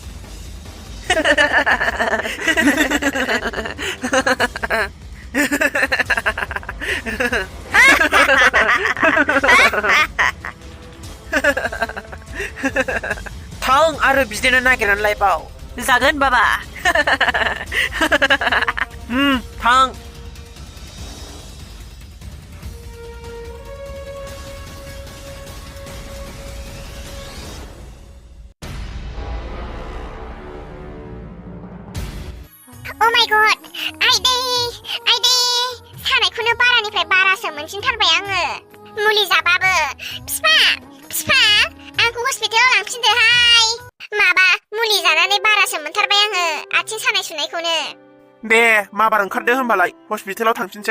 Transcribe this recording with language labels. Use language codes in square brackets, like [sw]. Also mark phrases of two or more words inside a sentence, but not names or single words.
[brx] थां आरो बिदिनो नागिरनानै लायबाव जागोन बाबा थां [en] Oh my god! [brx] आइदै सानायखौनो बारानिफ्राय बारासो मोनसिनथारबाय आङो मुलि जाबाबो फिफा आंखौ हस्पिटालाव लांफिनदोहाय माबा मुलि जानानै बारासो मोनथारबाय आङो आथिं सानाय सुनायखौनो दे माबार ओंखारदो होमबालाय हस्पिटालाव थांफिनसै